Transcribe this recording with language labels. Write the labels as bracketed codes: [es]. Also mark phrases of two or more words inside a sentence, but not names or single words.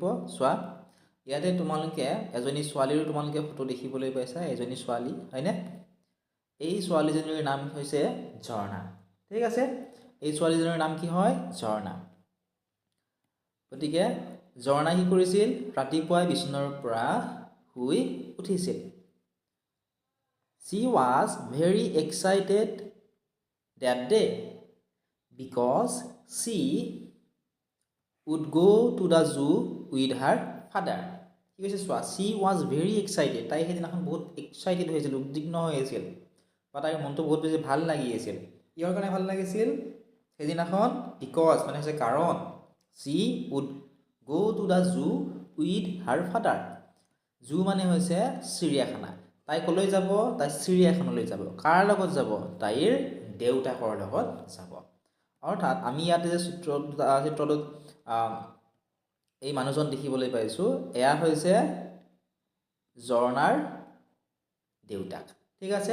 [as] চোৱা, ইয়াতে তোমালোকে এজনী ছোৱালীৰো তোমালোকে ফটো দেখিবলৈ পাইছা, এজনী ছোৱালী, হয়নে? এই ছোৱালীজনীৰ নাম হৈছে ঝৰ্ণা, ঠিক আছে? এই ছোৱালীজনীৰ নাম কি হয়? ঝৰ্ণা। গতিকে ঝৰ্ণা কি কৰিছিল? ৰাতিপুৱাই বিচনাৰ পৰা শুই উঠিছিল। [en] She was very excited that day because she would go to the zoo with her father. [as] কি কৈছে চোৱা, [en] she was very excited, [as] তাই সেইদিনাখন বহুত এক্সাইটেড হৈছিল, উদ্বিগ্ন হৈ আছিল, বা তাইৰ মনটো বহুত বেছি ভাল লাগি আছিল। কিহৰ কাৰণে ভাল লাগিছিল সেইদিনাখন? বিকজ মানে হৈছে কাৰণ, [en] she would go to the zoo with her father. [as] জু মানে হৈছে চিৰিয়াখানা। তাই ক'লৈ যাব? তাই চিৰিয়াখানালৈ যাব। কাৰ লগত যাব? তাইৰ দেউতাকৰ লগত যাব। অৰ্থাৎ আমি ইয়াতে যে চিত্ৰটোত এই মানুহজন দেখিবলৈ পাইছোঁ, এয়া হৈছে ঝৰ্ণাৰ দেউতাক, ঠিক আছে?